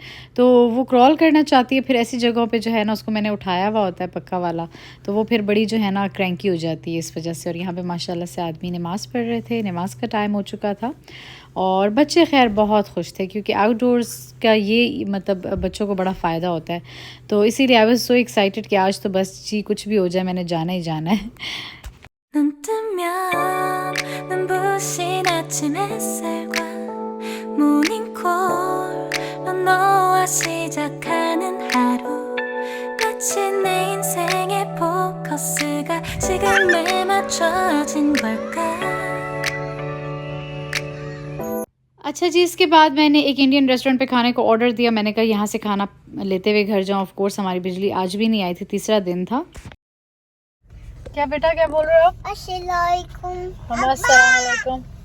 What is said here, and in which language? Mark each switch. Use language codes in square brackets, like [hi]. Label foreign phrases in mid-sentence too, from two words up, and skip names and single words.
[hi] तो वो क्रॉल करना चाहती है, फिर ऐसी जगहों पे जो है ना उसको मैंने उठाया हुआ होता है पक्का वाला, तो वो फिर बड़ी जो है ना क्रैंकी हो जाती है इस वजह से। और यहाँ पे माशाल्लाह से आदमी नमाज़ पढ़ रहे थे, नमाज का टाइम हो चुका था। और बच्चे खैर बहुत खुश थे, क्योंकि आउटडोर्स का ये मतलब बच्चों को बड़ा फ़ायदा होता है। तो इसीलिए [en] I was so excited [hi] कि आज तो बस जी कुछ भी हो जाए मैंने जाना ही जाना है। [ko] 눈 뜨면 눈부신 아침 햇살과 모닝콜로 너와 시작하는 하루 마치 내 인생의 포커스가 지금에 맞춰진 걸까 [hi] अच्छा जी, इसके बाद मैंने एक [en] Indian restaurant [hi] पे खाने को ऑर्डर दिया। मैंने कहा यहाँ से खाना लेते हुए घर जाऊँ। [en] of course [hi] हमारी बिजली आज भी नहीं आई थी, तीसरा दिन था। क्या बेटा, क्या बोल रहे हो आप? अस्सलाम।